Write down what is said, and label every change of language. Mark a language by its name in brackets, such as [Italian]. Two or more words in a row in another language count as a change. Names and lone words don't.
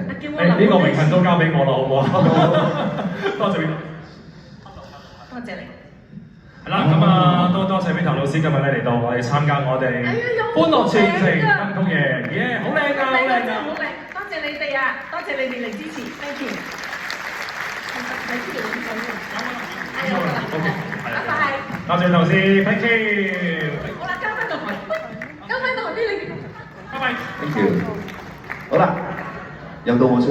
[Cantonese] 誒呢個榮幸都交俾我啦，好唔好啊？多謝 Vita。多謝你。係啦，咁啊多謝 Vita 老師今日咧嚟到我哋參加我哋歡樂傳情金曲夜，耶！好靚㗎，好靚㗎。好靚，多謝你哋啊，多謝你哋嚟支持 ， [English] thank you。 [Cantonese] 喺呢度影相喎，係啊，拜拜。多謝老師 ， [English] thank you。 [Cantonese] 好啦，交翻個台，交翻個台俾你。拜拜。 [English] Thank you。 [Cantonese] 好啦，又到我出。